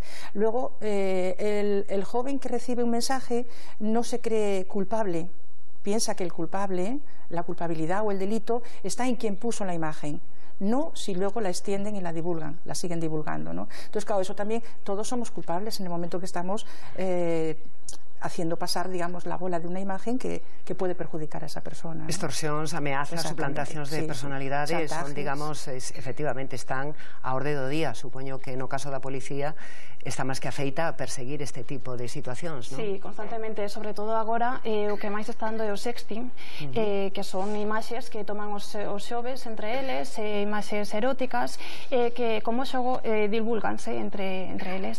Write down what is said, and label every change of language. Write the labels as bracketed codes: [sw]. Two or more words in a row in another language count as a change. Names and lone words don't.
[es] Luego, el joven que recibe un mensaje no se cree culpable, piensa que el culpable, la culpabilidad o el delito está en quien puso la imagen, no si luego la extienden y la divulgan, la siguen divulgando, ¿no? Entonces, claro, eso también, todos somos culpables en el momento que estamos haciendo pasar, digamos, la bola de una imagen que puede perjudicar a esa persona, ¿no? [gl] Extorsións, ameazas, suplantacións de personalidades son, digamos, efectivamente están a orde do día. Supoño que no caso da policía está máis que afeita a perseguir este tipo de situacións, non? Sí, constantemente, sobre todo agora o que máis está dando é o sexting, que son imaxes que toman os xoves entre eles, imaxes eróticas, que como xogo divulganse entre eles.